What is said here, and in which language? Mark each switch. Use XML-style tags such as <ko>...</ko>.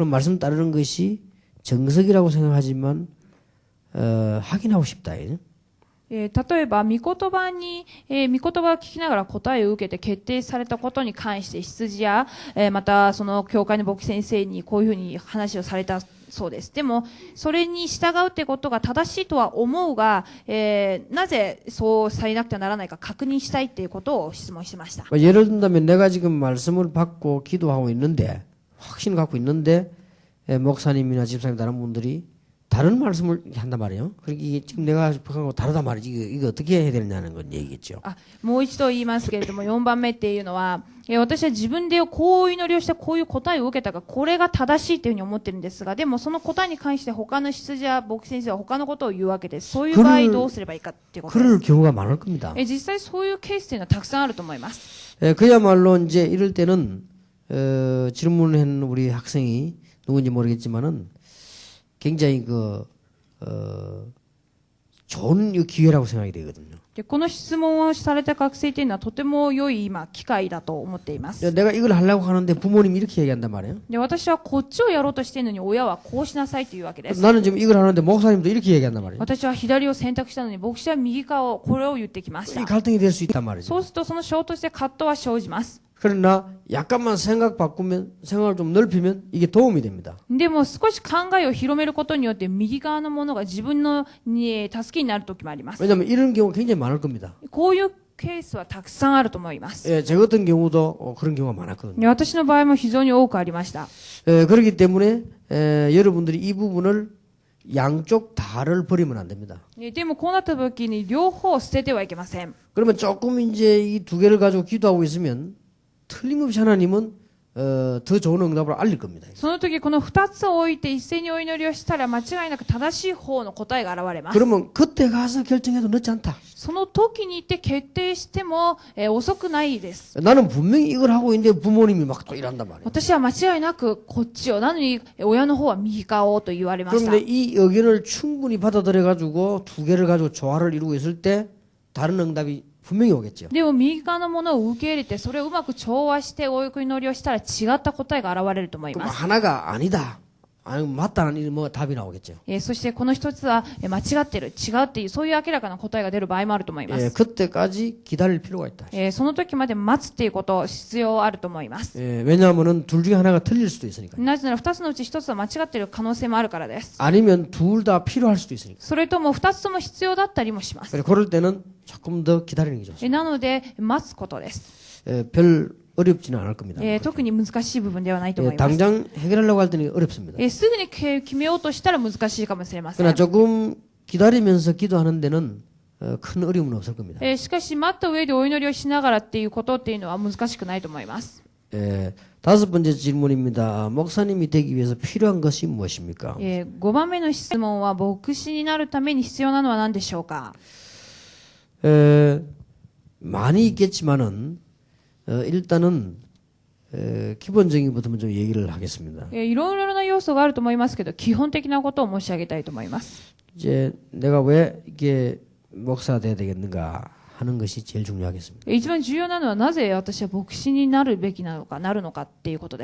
<ko>그럼 말씀 따르는 것이 정석이라고 생각하지만 확인하고 싶다.</ko> <ja>例えば、御言葉を聞きながら答えを受けて決定されたことに関して羊や、またその教会の牧師先生にこういうふうに話をされたそうです。でも、それに従うってことが正しいとは思うが、なぜそうされなくてはならないか確認したいっていうことを質問しました。</ja> <ko>예를 든다면 내가 지금 말씀을 받고 기도하고 있는데 확신을 갖고 있는데 목사님이나 집사님 다른 분들이 다른 말씀을 한단 말이에요. 그러니까 이게 지금 내가 생각한 거 다르단 말이지. 이거 어떻게 해야 되느냐는 건 얘기겠죠.</ko> <ja>もう一度言いますけれども、4番目っていうのは、私は自分でこう祈りをしてこういう答えを受けたが、これが正しいというふうに思ってるんですが、でもその答えに関して他の羊や牧師先生は他のことを言うわけです。そういう場合どうすればいいかっていうことで</ja> <ko>그럴</ko> <ja>す。</ja> <ko>경우가 많을 겁니다.</ko> <ja>実際そういうケースっていうのはたくさんあると思います。</ja> <ko>그야말로 이제 이럴 때는 질문한 우리 학생이 누군지 모르겠지만은 굉장히 좋은 기회라고 생각이 되거든요.</ko> <ja>でこの質問をされた学生というのはとても良い今機会だと思っています。</ja> <ko>내가 이걸 하려고 하는데 부모님이 이렇게 얘기한단 말이에요.</ko> <ja>で私はこっちをやろうとしているのに親はこうしなさいというわけです。</ja> <ko>나는 지금 이걸 하는데 목사님도 이렇게 얘기한단 말이에요.</ko> <ja>私は左を選択したのに牧師は右側をこれを言ってきまし</ja> <ko>이</ko> <ja>た。</ja> <ko>갈등이 될 수 있단 말이죠.</ko> <ja>そうするとその衝突で葛藤は生じます。</ja> <ko>그러나 약간만 생각 바꾸면 생각을 좀 넓히면 이게 도움이 됩니다.</ko> <ja>でも少し考えを広めることによって右側のものが自分のに助けになる時もあります。</ja> <ko>왜냐하면 이런 경우가 굉장히 많을 겁니다.</ko> <ja>こういうケースはたくさんあると思います。</ja> <ko>예, 제 같은 경우도 그런 경우가 많았거든요.</ko> <ja>で私の場合も非常に多くありました。</ja> <ko>그렇기 때문에 여러분들이 이 부분을 양쪽 다를 버리면 안 됩니다.</ko> <ja>でもこうなった時に両方捨ててはいけません。</ja> <ko>그러면 조금 이제 이 두 개를 가지고 기도하고 있으면 틀림없이 하나님은 더 좋은 응답을 알릴 겁니다.</ko> <ja>その時この2つを置いて一斉にお祈りをしたら間違いなく正しい方の答えが現れます。</ja> <ko>그러면 그때 가서 결정해도 늦지 않다.</ko> <ja>その時に行って決定しても、遅くないです。</ja> <ko>나는 분명히 이걸 하고 있는데 부모님이 막 또 이란단 말이에요.</ko> <ja>私は間違いなくこっちを、なのに親の方は右側をと言われました</ja> <ko>그런데 。 이 의견을 충분히 받아들여 가지고 두 개를 가지고 조화를 이루고 있을 때 다른 응답이 분명히 오겠죠.</ko> <ja>でも右側のものを受け入れてそれをうまく調和してお祈りをしたら違った答えが現れると思い</ja> <ko>그럼</ko> <ja>ます。</ja> <ko>하나가 아니다. 아니 맞다는 뭐 답이 나오겠죠.</ko> <ja>そしてこの一つは間違ってる、違うっていうそういう明らかな答えが出る場合もあると思いま</ja> <ko>예,</ko> <ja>す。</ja> <ko>그때까지 기다릴 필요가 있다.</ko> <ja>その時まで待つっていうこと必要あると思います。</ja> <ko>예, 왜냐하면은 둘 중에 하나가 틀릴 수도 있으니까.</ko> <ja>なぜなら2つのうち1つは間違っている可能性もあるからです。</ja> <ko>아니면 둘 다 필요할 수도 있으니까.</ko> <ja>それとも2つとも必要だったりもします。</ja> <ko>그래서 그럴 때는 조금 더 기다리는 게 좋습니다.</ko> <ja>なので待つことです。</ja> <ko>별 어렵지는 않을 겁니다.</ko> <ja>特に難しい部分ではないと思</ja> <ko>예,</ko> <ja>います。</ja> <ko>당장 해결하려고 할 때는 어렵습니다.</ko> <ja>すぐに決めようとしたら難しいかもしれませ</ja> <ko>그러나</ko> <ja>ん。</ja> <ko>조금 기다리면서 기도하는 데는 큰 어려움은 없을 겁니다.</ko> <ja>しかし待った上でお祈りをしながらっていうことっていうのは難しくないと思います。</ja> <ko>다섯 번째 질문입니다. 목사님이 되기 위해서 필요한 것이 무엇입니까?</ko> <ja>5番目の質問は牧師になるために必要なのは何でしょうか。</ja> <ko>많이 있겠지만은 일단은 기본적인 것부터 먼저 얘기를 하겠습니다.</ko> <ja>いろいろな要素があると思いますけど基本的なことを申し上げたいと思います。</ja> <ko>이제 내가 왜 이게 목사가 돼야 되겠는가 하는 것이 제일 중요하겠습니다.</ko> <ja>一番重要なのはなぜ私は牧師になるべきなのかなるのかっていうことで</ja>